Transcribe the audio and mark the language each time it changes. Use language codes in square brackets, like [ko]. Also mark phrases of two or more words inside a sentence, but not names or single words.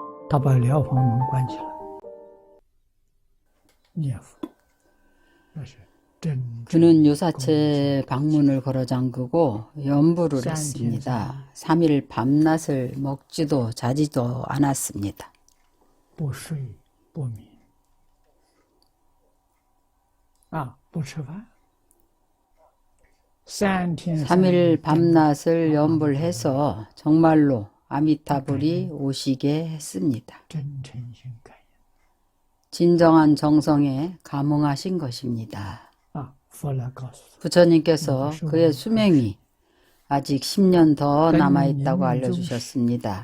[zh] 他把疗房门关起来，念佛，那是真正 [ko] 그는 요사체 방문을 걸어 잠그고 연부를 했습니다. 3일 밤낮을 먹지도 자지도 않았습니다. [zh] 不睡不眠不吃饭。 [ko] 3일 밤낮을 연부를 해서 정말로 아미타불이 오시게 했습니다. 진정한 정성에 감응하신 것입니다. 부처님께서 그의 수명이 아직 10년 더 남아있다고 알려주셨습니다.